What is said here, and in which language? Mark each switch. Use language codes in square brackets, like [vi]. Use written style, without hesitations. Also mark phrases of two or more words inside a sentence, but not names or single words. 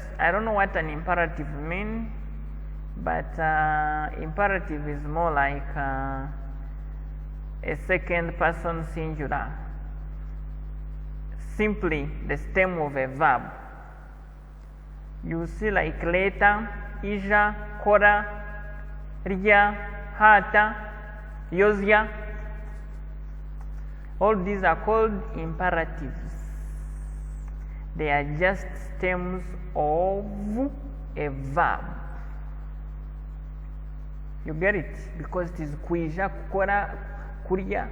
[en] I don't know what an imperative means, but imperative is more like a second person singular, simply the stem of a verb. You see, like later, [nyn] ija, kora, rya, hata, yozya. [en] All these are called imperatives. They are just stems of a verb. You get it? Because it is [nyn] kuija, kukora, kuria.